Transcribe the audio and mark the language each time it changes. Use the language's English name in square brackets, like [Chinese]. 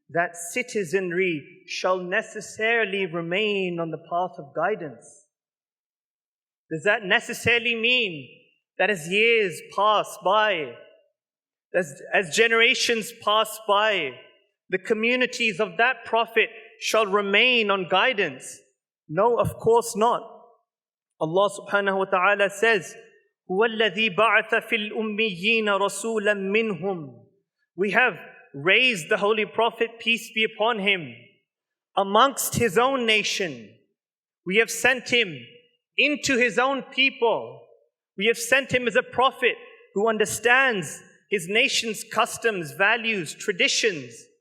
[English] that citizenry shall necessarily remain on the path of guidance? Does that necessarily mean that as years pass by, as generations pass by, the communities of that Prophet shall remain on guidance? No, of course not. Allah subhanahu wa ta'ala says, [Arabic] هُوَ الَّذِي بَعَثَ فِي الْأُمِّيِّينَ رَسُولًا مِّنْهُمْ. [English] We have raised the Holy Prophet, peace be upon him, amongst his own nation. We have sent him into his own people. We have sent him as a prophet who understands his nation's customs, values, traditions.